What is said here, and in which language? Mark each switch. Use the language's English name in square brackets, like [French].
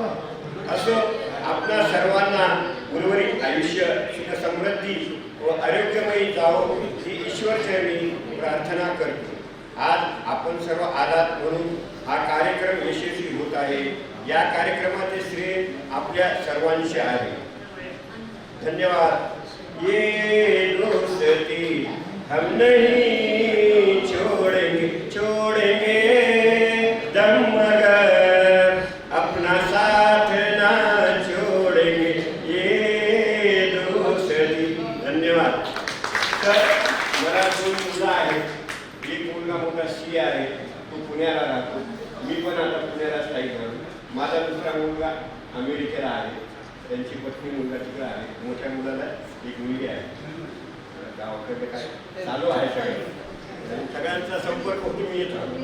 [Marathi] असं आपल्या सर्वांना उर्वरित आयुष्य सुख समृद्धी व आरोग्यमयी जावो ही ईश्वरचरणी प्रार्थना करतो. आज आपण सर्व आलात म्हणून हा कार्यक्रम यशस्वी होत आहे. या कार्यक्रमाचे श्रेय आपल्या सर्वांचे आहे. धन्यवाद. [Hindi] ये दोस्ती हम नहीं छोड़ेंगे दम मगर अपना साथ ना छोड़ेंगे ये दोस्ती. [Marathi] धन्यवाद. तर मला 2 मुलं आहेत. एक मुलगा मोठा सी आहे, तो पुण्याला राहतो. मी पण आता पुण्याला स्थायिक झालो. माझा दुसरा मुलगा अमेरिकेला आहे. त्यांची पत्नी मुलगा तिकडे आहे. मोठ्या मुलाला एक मुलगी आहे. गावाकडे काय चालू आहे सगळं. सगळ्यांचा संपर्क होतो. मी येतो.